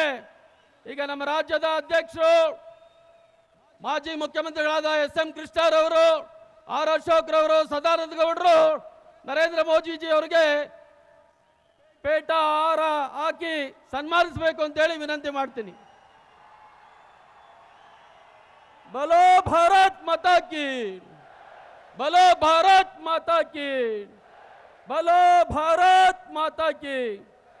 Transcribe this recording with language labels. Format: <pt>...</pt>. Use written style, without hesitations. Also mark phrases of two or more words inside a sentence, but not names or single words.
<kn>ಈಗ ನಮ್ಮ ರಾಜ್ಯದ ಅಧ್ಯಕ್ಷರು, ಮಾಜಿ ಮುಖ್ಯಮಂತ್ರಿಗಳಾದ SM ಕೃಷ್ಣರವರು, R ಅಶೋಕ್ ರವರು, ಸದಾನಂದ ಗೌಡರು ನರೇಂದ್ರ ಮೋದಿಜಿ ಅವರಿಗೆ ಪೇಟ ಹಾರ ಹಾಕಿ ಸನ್ಮಾನಿಸಬೇಕು ಅಂತೇಳಿ ವಿನಂತಿ ಮಾಡ್ತೀನಿ.</kn> <hi>बोलो भारत माता की, बोलो भारत माता की, बोलो भारत माता की.</hi>